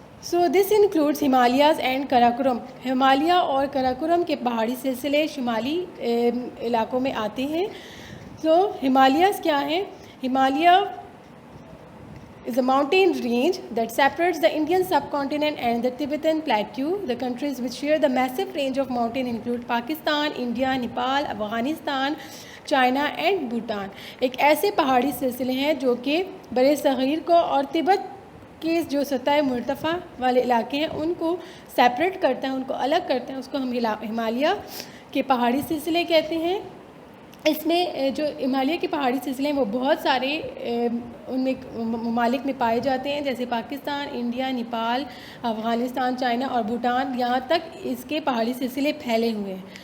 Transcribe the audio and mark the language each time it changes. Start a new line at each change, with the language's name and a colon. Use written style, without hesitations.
English: So this includes Himalayas and Karakoram.
Urdu: Himalaya اور کراکورم کے پہاڑی سلسلے شمالی علاقوں میں آتے ہیں. سو ہمالیاز کیا ہیں؟
English: Himalaya is a mountain range that separates the Indian subcontinent and the Tibetan Plateau. The countries which share the massive range of mountain include Pakistan, India, Nepal, Afghanistan, China and Bhutan.
Urdu: ایک ایسے پہاڑی سلسلے ہیں جو کہ بر صغیر کو اور تبت کے جو سطح مرتفع والے علاقے ہیں ان کو سیپریٹ کرتے ہیں، ان کو الگ کرتے ہیں، اس کو ہم ہمالیہ کے پہاڑی سلسلے کہتے ہیں. اس میں جو ہمالیہ کے پہاڑی سلسلے ہیں وہ بہت سارے ان میں ممالک میں پائے جاتے ہیں، جیسے پاکستان، انڈیا، نیپال، افغانستان، چائنا اور بھوٹان، یہاں تک اس کے پہاڑی سلسلے پھیلے ہوئے ہیں.